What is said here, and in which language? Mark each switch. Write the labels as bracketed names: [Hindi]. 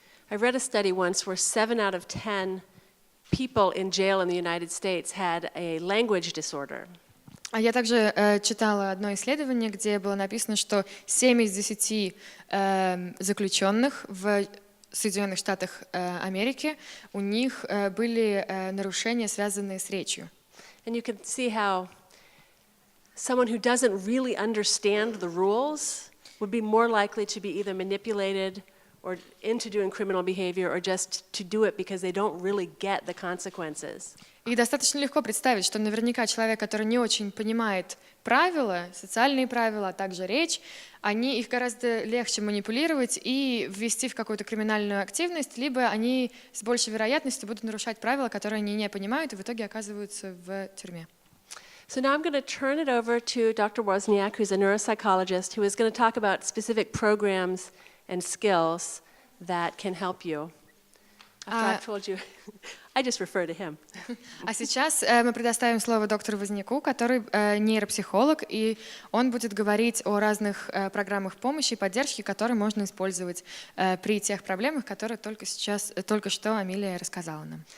[English] I read a study once where 7 out of 10 people in jail in the United States had a language disorder. [Russian] А я также читала одно исследование, где было написано, что 7 из 10 заключенных в Соединенных Штатах Америки, у них были нарушения, связанные с речью. [English] And you can see how someone who doesn't really understand the rules would be more likely to be either manipulated or into doing criminal behavior or just to do it because they don't really get the consequences. [Russian] И достаточно легко представить, что наверняка человек, который не очень понимает правила, социальные правила, а также речь, их гораздо легче манипулировать и ввести в какую-то криминальную активность, либо они с большей вероятностью будут нарушать правила, которые они не понимают, и в итоге оказываются в тюрьме. [English] So now I'm going to turn it over to Dr. Возняк, who's a neuropsychologist, who is going to talk about specific programs and skills that can help you. After I've told you, I just refer to him. [Russian] А сейчас мы предоставим слово доктору Возняку, который нейропсихолог, и он будет говорить о разных программах помощи и поддержки, которые можно использовать при тех проблемах, которые только что Амелия рассказала нам.